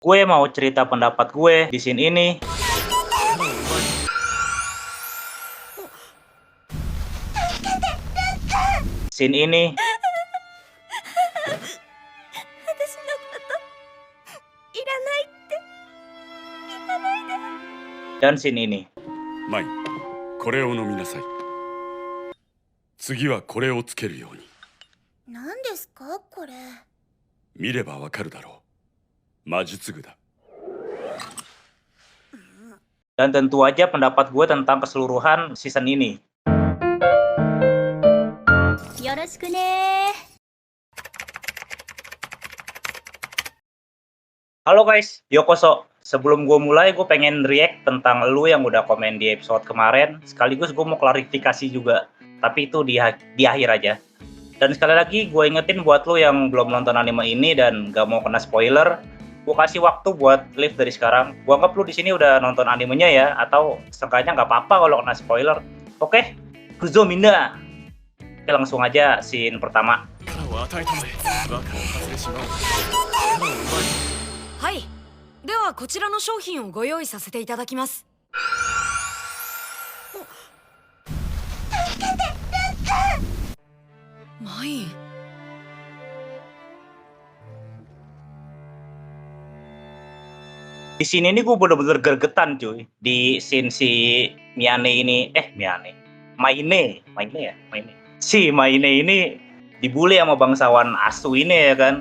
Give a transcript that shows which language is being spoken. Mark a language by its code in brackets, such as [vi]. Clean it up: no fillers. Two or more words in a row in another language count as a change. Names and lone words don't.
[id] Gue mau cerita pendapat gue di scene ini. Scene ini. [ja] 私のこといらないって言わないで。 [id] Dan scene ini. [ja] マイ、これを飲みなさい。次はこれをつけるように。何ですかこれ。見ればわかるだろう。魔術具だ。 [id] Dan tentu aja pendapat gue tentang keseluruhan season ini. [ja] よろしくね。 [id] Halo guys, Yokoso. Sebelum gue mulai, gue pengen react tentang lu yang udah komen di episode kemarin. Sekaligus gue mau klarifikasi juga. Tapi itu di akhir aja. Dan sekali lagi gue ingetin buat lu yang belum nonton anime ini dan gak mau kena spoiler, gue kasih waktu buat live dari sekarang. Gue anggap lu di sini udah nonton animenya ya, atau seenggaknya nggak apa-apa kalau kena spoiler. Oke, Kuzo Minda. Oke, langsung aja scene pertama. [ja] はい、ではこちらの商品をご用意させていただきます。マイン。 [id] Di sini nih gue bener-bener gergetan cuy. Di scene si Maine ini, Maine ya, Maine. Si Maine ini dibully sama bangsawan asu ini ya kan.